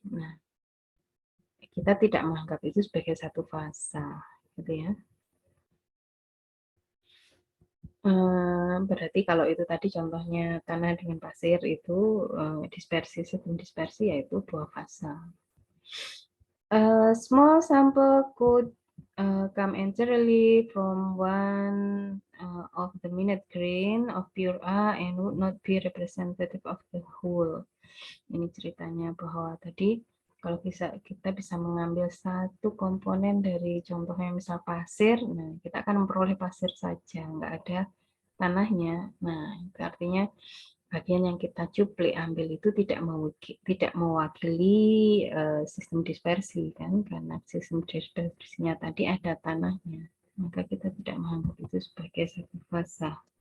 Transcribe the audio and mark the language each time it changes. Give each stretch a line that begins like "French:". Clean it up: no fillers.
Indonesian: Nah, kita tidak menganggap itu sebagai satu fasa, gitu ya. Berarti kalau itu tadi contohnya tanah dengan pasir itu dispersi, sistem dispersi yaitu dua fasa.
English: Small sample could come entirely from one of the minute grain of pure A and would not be representative of the whole.
Indonesian: Ini ceritanya bahwa tadi kalau kita bisa mengambil satu komponen dari contohnya misal pasir, nah kita akan memperoleh pasir saja, nggak ada tanahnya. Nah, itu artinya bagian yang kita cuplik ambil itu tidak mewakili sistem dispersi kan, karena sistem dispersinya tadi ada tanahnya, maka kita tidak menganggap itu sebagai satu fasa.